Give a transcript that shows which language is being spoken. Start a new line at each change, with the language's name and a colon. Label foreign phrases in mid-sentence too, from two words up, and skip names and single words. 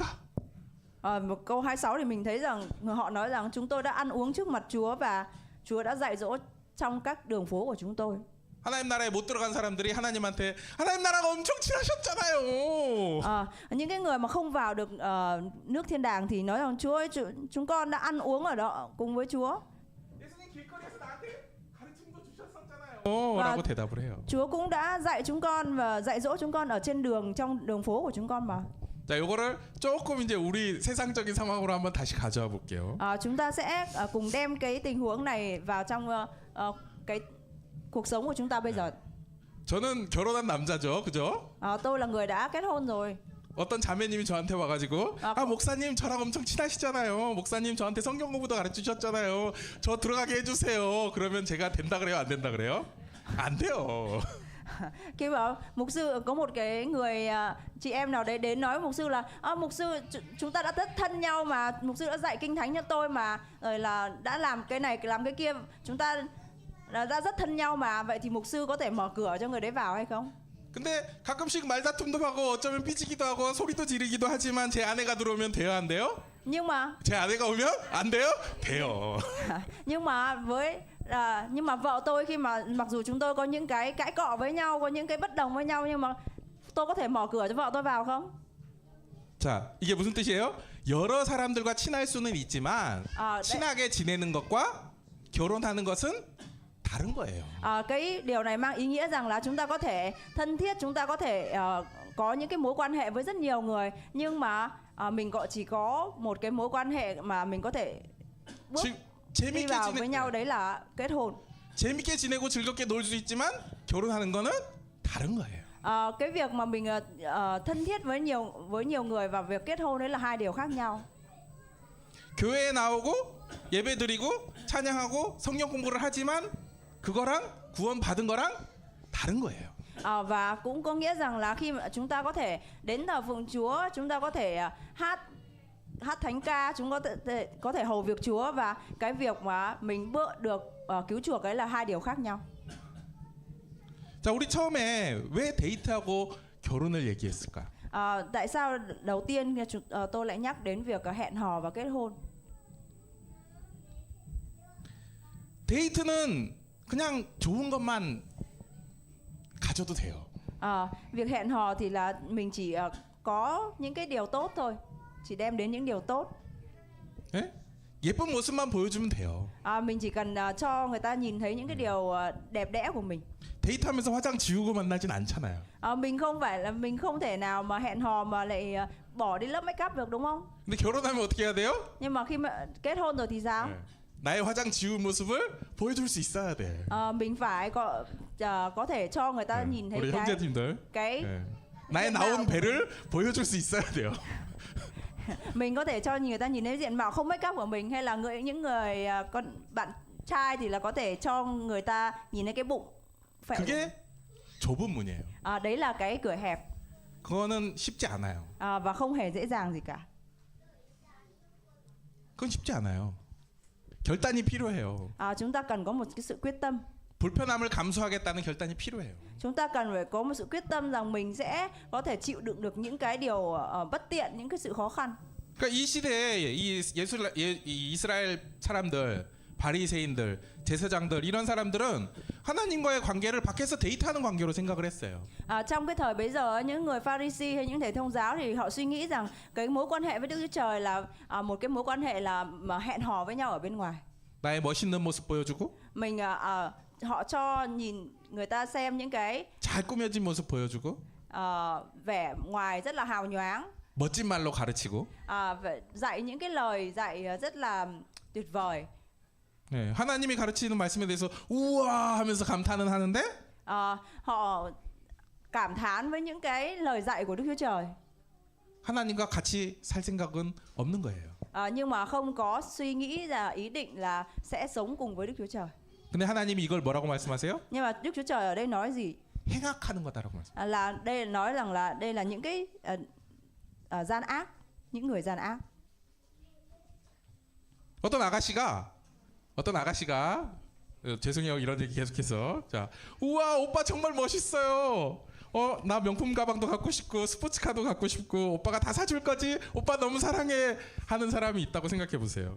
Vietnamese: Một câu 26 thì mình thấy rằng họ nói rằng chúng tôi đã ăn uống trước mặt Chúa và Chúa đã dạy dỗ trong các đường phố của chúng tôi.
Korean: 하나님 나라에 못 들어간 사람들이 하나님한테 하나님 나라가 엄청 친하셨잖아요.
Vietnamese: Những cái người mà không vào được nước thiên đàng thì nói rằng Chúa ơi, chúng con đã ăn uống ở đó cùng với Chúa.
Korean: 예수님 길거리에서 나한테 가르침도 주셨었잖아요. 라고 대답을 해요.
Vietnamese: Chúa cũng đã dạy chúng con và dạy dỗ chúng con ở trên đường, trong đường phố của chúng con mà.
Korean: 자, 요거를 조금 이제 우리 세상적인 상황으로 한번 다시 가져와 볼게요.
Vietnamese: Chúng ta sẽ cùng đem cái tình huống này vào trong cái cuộc sống của chúng ta bây giờ.
Korean: 저는 결혼한 남자죠, 그죠?
Vietnamese: Tôi là người đã kết hôn rồi.
Korean: 어떤 자매님이 저한테 와가지고 목사님 저랑 엄청 친하시잖아요. 목사님 저한테 성경 공부도 가르치셨잖아요. 저 들어가게 해주세요. 그러면 제가 된다 그래요, 안 된다 그래요? 안 돼요.
Vietnamese: Khi mà mục sư có một cái người chị em nào đấy đến nói với mục sư là mục sư chúng ta đã rất thân nhau mà, mục sư đã dạy kinh thánh cho tôi mà, rồi là đã làm cái này làm cái kia, chúng ta đã rất thân nhau mà, vậy thì mục sư có thể mở cửa cho người đấy vào hay không?
Korean: 근데 가끔씩 말다툼도 하고 어쩌면 삐지기도 하고 소리도 지르기도 하지만 제 아내가 들어오면 돼요, 안 돼요?
Vietnamese: Nhưng mà
Korean: 제 아내가 오면 안 돼요? 돼요.
Vietnamese: nhưng mà vợ tôi khi mà mặc dù chúng tôi có những cái cãi cọ với nhau, có những cái bất đồng với nhau, nhưng mà tôi có thể mở cửa cho vợ tôi vào không?
Korean: 자, 이게 무슨 뜻이에요? 여러 사람들과 친할 수는 있지만 친하게 지내는 것과 결혼하는 것은 다른 거예요.
Vietnamese: Cái điều này mang ý nghĩa rằng là chúng ta có thể thân thiết, chúng ta có thể có những cái mối quan hệ với rất nhiều người, nhưng mà mình chỉ có một cái mối quan hệ mà mình có thể bước đi vào với nhau, đấy là kết hôn.
Korean: 재밌게 지내고 즐겁게 놀 수 있지만 결혼하는 거는 다른 거예요.
Vietnamese: Cái việc mà mình thân thiết với nhiều người và việc kết hôn đấy là hai điều khác nhau.
Korean: 교회에 나오고 예배드리고 찬양하고 성경 공부를 하지만 그거랑 구원 받은 거랑 다른 거예요.
Vietnamese: Và cũng có nghĩa rằng là khi mà chúng ta có thể đến thờ phượng Chúa, chúng ta có thể hát thánh ca, chúng có thể hầu việc Chúa, và cái việc mà mình được cứu chuộc ấy là hai điều khác nhau.
Korean: 자, 우리 처음에 왜 데이트하고 결혼을 얘기했을까?
Vietnamese: Tại sao đầu tiên tôi lại nhắc đến việc hẹn hò và kết hôn?
Korean: 데이트는 그냥 좋은 것만 가져도 돼요.
Vietnamese: Việc hẹn hò thì là mình chỉ có những cái điều tốt thôi, chỉ đem đến những điều tốt.
Korean: 예? 예쁜 모습만 보여주면 돼요.
Vietnamese: Mình chỉ cần cho người ta nhìn thấy những cái điều đẹp đẽ của mình.
Korean: 데이트하면서 화장 지우고 만나진 않잖아요.
Vietnamese: Mình không thể nào mà hẹn hò mà lại bỏ đi lớp
English: make up
Vietnamese: được, đúng không?
Korean: 근데 결혼하면 어떻게 해야 돼요?
Vietnamese: Nhưng mà khi mà kết hôn rồi thì sao?
Korean: 나의 화장 지운 모습을 보여줄 수 있어야 돼.
Vietnamese: Mình phải có thể cho người ta nhìn thấy
Korean: 우리 형제님들.
Vietnamese: cái
Korean: 나의 나온 배를 보여줄 수 있어야 돼요.
Vietnamese: mình có thể cho người ta nhìn thấy diện mạo không
English: make up
Vietnamese: của mình, hay là những người bạn trai thì là có thể cho người ta nhìn thấy cái bụng phệ.
Korean: 그게 좁은 문이에요.
Vietnamese: Đấy là cái cửa hẹp
Korean: 그거는 쉽지 않아요.
Vietnamese: và không hề dễ dàng gì cả.
Korean: 그건 쉽지 않아요. 결단이 필요해요.
Vietnamese: Chúng ta cần có một cái sự quyết tâm.
Korean: 불편함을 감수하겠다는 결단이 필요해요.
Vietnamese: Chúng ta cần phải có một sự quyết tâm rằng mình sẽ có thể chịu đựng được những cái điều bất tiện, những cái sự khó khăn.
Korean: 그러니까 이 시대에 이 이스라엘 사람들, 바리새인들, 제사장들 이런 사람들은 하나님과의 관계를 밖에서 데이트하는 관계로 생각을 했어요.
Vietnamese: Trong cái thời bấy giờ những người Pharisee hay những thầy thông giáo thì họ suy nghĩ rằng cái mối quan hệ với Đức Chúa Trời là một cái mối quan hệ là mà hẹn hò với nhau ở bên ngoài.
Korean: 나의 멋있는 모습 보여주고
Vietnamese: Mình họ cho nhìn người ta xem những cái
Korean: 잘 꾸며진 모습 보여주고
Vietnamese: vẻ ngoài rất là hào nhoáng,
Korean: 멋진 말로 가르치고
Vietnamese: dạy những cái lời dạy rất là tuyệt vời.
Korean: 네, 하나님이 가르치는 말씀에 대해서 우와 하면서 감탄은 하는데
Vietnamese: Họ cảm thán với những cái lời dạy của Đức Chúa Trời.
Korean: 하나님과 같이 살 생각은 없는 거예요.
Vietnamese: Nhưng mà không có suy nghĩ là ý định là sẽ sống cùng với Đức Chúa Trời.
Korean: 근데 하나님이 이걸 뭐라고 말씀하세요?
Vietnamese: Nhưng mà Đức Chúa Trời ở đây nói gì?
Korean: 행악하는 거다라고 말씀.
Vietnamese: Là đây nói rằng là đây là những cái gian ác, những người gian ác.
Korean: 어떤 아가씨가 죄송해요 이런 얘기 계속해서 자 우와 오빠 정말 멋있어요. 나 명품 가방도 갖고 싶고 스포츠카도 갖고 싶고 오빠가 다 사줄 거지? 오빠 너무 사랑해 하는 사람이 있다고 생각해 보세요.